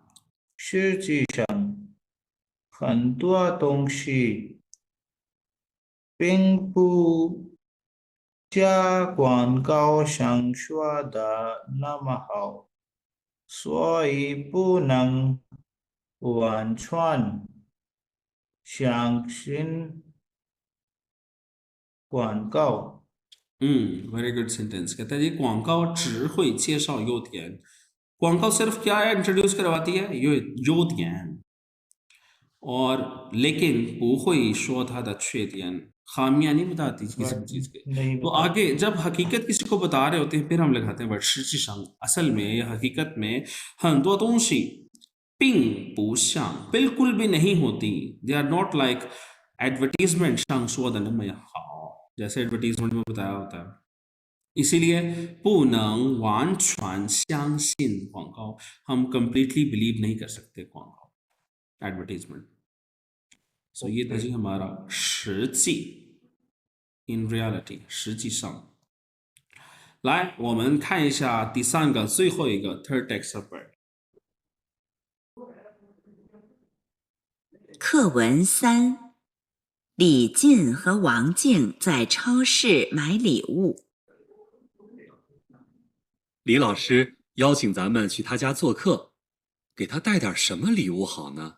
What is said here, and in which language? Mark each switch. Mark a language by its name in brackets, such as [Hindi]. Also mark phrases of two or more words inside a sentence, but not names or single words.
[Chinese] 很多东西并不像广告上说的那么好，所以不能完全相信广告。 [English] Very good sentence. [Urdu] کہتا ہے یہ [Chinese] 广告只会介绍优点， [Urdu] 广告 صرف کیا ہے، انٹروڈیوس کرواتی ہے یہ 优点، اور لیکن [Chinese] 不会说它的缺点, [Urdu] خامیاں نہیں بتاتی کسی بھی چیز کے. नहीं तो बता آگے جب حقیقت کسی کو بتا رہے ہوتے ہیں پھر ہم لگاتے ہیں ورڈ 实际上, اصل میں یا حقیقت میں [Chinese] 很多东西并不像 [Urdu] بالکل بھی نہیں ہوتی, [English] they are not like advertisement [Chinese] 上说的那么好, [Urdu] جیسے ایڈورٹائزمنٹ میں بتایا ہوتا ہے. इसीलिए [Chinese] 不能完全相信广告, [Urdu] हम [English] completely believe [Urdu] نہیں کر سکتے 广告 ایڈورٹائزمنٹ. سو یہ تھا جی ہمارا 实际 [English] in reality [Urdu] 实际上。 [Chinese] 来，我们看一下第三个最后一个 [English] third example。 [Chinese] 课文3，李进和王静在超市买礼物。李老师邀请咱们去他家做客，给他带点什么礼物好呢？